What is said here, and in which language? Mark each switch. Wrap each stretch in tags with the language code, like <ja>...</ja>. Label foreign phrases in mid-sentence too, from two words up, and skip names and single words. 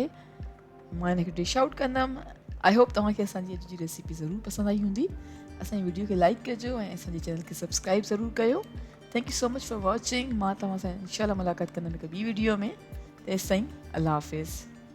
<sd>मां हिनखे</sd> <en>dish out</en> <sd>कंदमि।</sd> <en>I hope</en> <sd>तव्हांखे असांजी अॼु जी रेसिपी ज़रूरु पसंदि आई हूंदी। असांजी वीडियो खे लाइक कजो ऐं असांजे चैनल खे सब्सक्राइब ज़रूरु कयो।</sd> <en>Thank you so much for watching.</en> <sd>मां तव्हां सां इंशाल्लाह मुलाक़ात कंदमि हिकु ॿी वीडियो में। तेसिताईं अल्लाह हाफ़िज़।</sd>